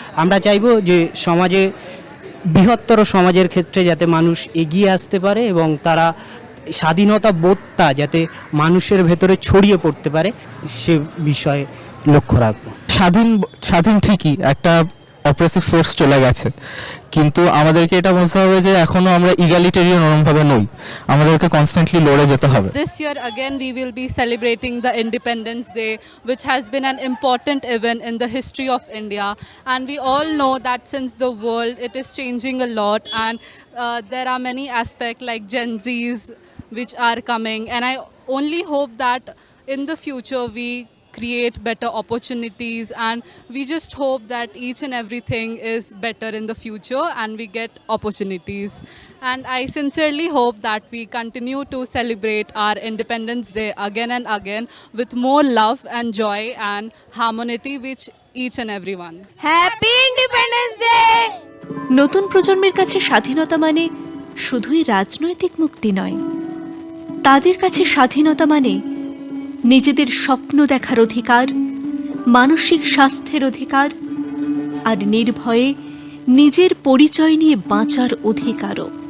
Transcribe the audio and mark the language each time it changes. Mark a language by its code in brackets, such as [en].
[bn] আমরা চাইব যে সমাজে, বৃহত্তর সমাজের ক্ষেত্রে যাতে মানুষ এগিয়ে আসতে পারে এবং তারা স্বাধীনতা বোধটা যাতে মানুষের ভেতরে ছড়িয়ে পড়তে পারে, সে বিষয়ে লক্ষ্য রাখবো। স্বাধীন ঠিকই, একটা অপ্রেসিভ ফোর্স চলে গেছে, কিন্তু আমাদেরকে এটা বুঝতে হবে যে এখনো আমরা ইগালিটেরিয়ান ওরমভাবে নই, আমাদেরকে কনস্ট্যান্টলি লড়ে যেতে হবে। [en] This year again we will be celebrating the Independence Day, which has been an important event in the history of India, and we all know that since the world it is changing a lot, and there are many aspects like Gen Zs which are coming, and I only hope that in the future we create better opportunities, and we just hope that each and everything is better in the future and we get opportunities. And I sincerely hope that we continue to celebrate our Independence Day again and again with more love and joy and harmony with each and everyone. Happy Independence Day. [bn] নতুন প্রজন্মের কাছে স্বাধীনতা মানে শুধুই রাজনৈতিক মুক্তি নয়, তাদের কাছে স্বাধীনতা মানে নিজেদের স্বপ্ন দেখার অধিকার, মানসিক স্বাস্থ্যের অধিকার, আর নির্ভয়ে নিজের পরিচয় নিয়ে বাঁচার অধিকারও।